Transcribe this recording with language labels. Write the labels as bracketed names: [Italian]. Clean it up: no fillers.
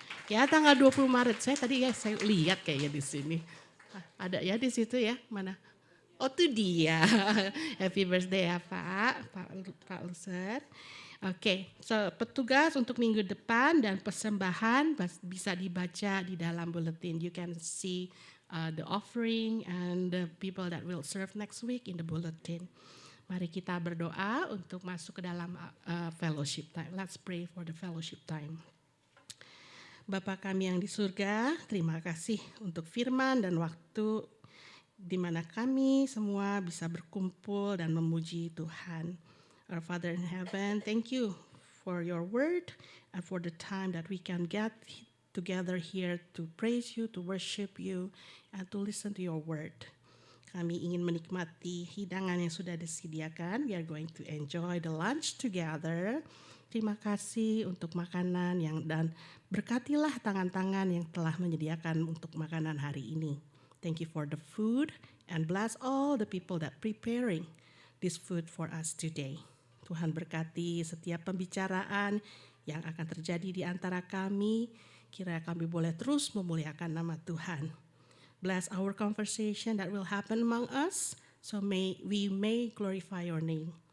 [Indonesian] Ya, tanggal 20 Maret. Saya lihat kayaknya di sini. Ada ya di situ ya, mana? Oh, itu dia. [English] Happy birthday [Indonesian] ya Pak Luser. Oke, so petugas untuk minggu depan dan persembahan bisa dibaca di dalam bulletin. [English] You can see the offering and the people that will serve next week in the bulletin. [Indonesian] Mari kita berdoa untuk masuk ke dalam fellowship time. [English] Let's pray for the fellowship time. [Indonesian] Bapa kami yang di surga, terima kasih untuk firman dan waktu di mana kami semua bisa berkumpul dan memuji Tuhan. [English] Our Father in heaven, thank you for your word and for the time that we can get together here to praise you, to worship you, and to listen to your word. [Indonesian] Kami ingin menikmati hidangan yang sudah disediakan. [English] We are going to enjoy the lunch together. [Indonesian] Terima kasih untuk makanan dan berkatilah tangan-tangan yang telah menyediakan untuk makanan hari ini. [English] Thank you for the food and bless all the people that preparing this food for us today. [Indonesian] Tuhan berkati setiap pembicaraan yang akan terjadi di antara kami. Kiranya kami boleh terus memuliakan nama Tuhan. [English] Bless our conversation that will happen among us, so we may glorify your name.